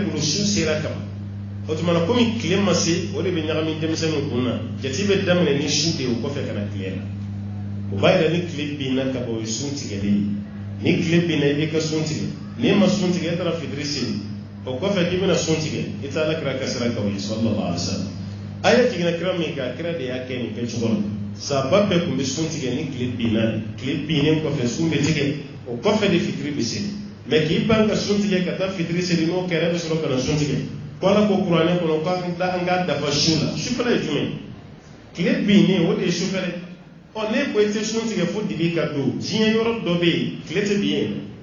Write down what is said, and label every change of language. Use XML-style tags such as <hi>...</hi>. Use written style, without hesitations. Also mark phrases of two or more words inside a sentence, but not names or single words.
<bm>bolo su sera kama o tuma na komi tile ma se o de bɛ ɲagami denmisɛnninw kun na jate bɛ daminɛ ni su de ye o kɔfɛ ka na tile la o b'a yira ni tile binna ka ban o ye sun tigɛlen ye ni tile binna i b'i ka sun tigɛ n'i ma sun tigɛ e taara fitiri seli o kɔfɛ k'i bɛna sun tigɛ i t'a la kira kasira ka o ye</bm> <ar>صلى الله عليه وسلم</ar> <bm>aya jiginna kira min kan kira de y'a kɛ nin kɛcogo la sahaba bɛɛ tun bɛ sun tigɛ ni tile binna de tile binnen kɔfɛ sun bɛ tigɛ o kɔfɛ de fitiri bɛ seli mɛ k'i ban ka sun tigɛ ka taa fitiri seli n'o kɛra bɛ sɔrɔ ka na sun tigɛ kɔla ko kuranɛ kɔnɔ k'an ka dafa su la sufɛla ye jumɛn tile binnen o de ye sufɛla ne ko i tɛ sun tigɛ fo dibi ka don diɲɛ yɔrɔ dɔ bɛ yen tile tɛ bin yen</bm>